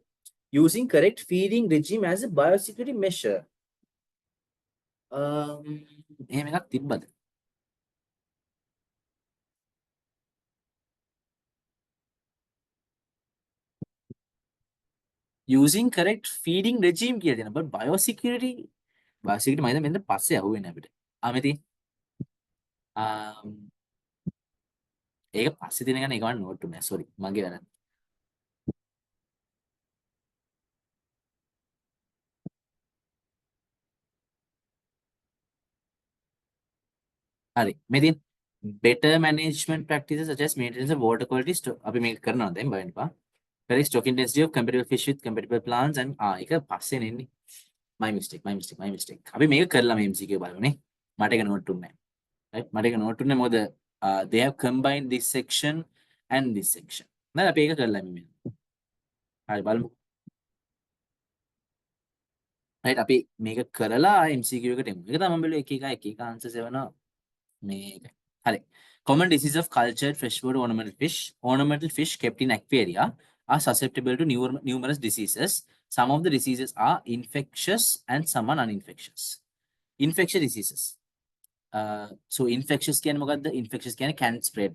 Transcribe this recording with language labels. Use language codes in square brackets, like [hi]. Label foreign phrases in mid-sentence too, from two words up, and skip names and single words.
[en] Using correct feeding regime as a biosecurity measure. [si] එහෙම එකක් තිබ්බද? [en] Using correct feeding regime [si] කියලා දෙනවා. [en] But biosecurity [si] මම හිතන්නේ මෙන්න පස්සේ අහුවෙන්නේ අපිට. ආ ඒක පස්සේ තියෙන එක නිකන් නෝට් උනේ. සෝරි. මගේ වැරද්ද. හරි. [en] මේ තියෙන better management practices such as maintenance of water quality [si] අපි මේක කරනවා දැන් බලන්න එපා. [en] Correct stocking density of compatible fish with compatible plants and [si] ඒක පස්සේ නෙන්නේ. [en] My mistake. [si] අපි මේක කරලා මේ MCQ බලමුනේ. මට ඒක නෝට් උන්නේ නැහැ. Right? මට ඒක නෝට් උන්නේ මොකද [en] they have combined this section and this section. [si] නේද අපි ඒක කරලා මේ. හරි බලමු. right අපි මේක කරලා MCQ එකට එමු. ඒක තමයි මම බැලුවේ එක එක answers එවනවා. මේක. හරි. [en] Common disease of cultured freshwater ornamental fish. Ornamental fish kept in aquaria are susceptible to numerous diseases. Some of the diseases are infectious and some are non-infectious. Infectious diseases. So infectious infectious can spread.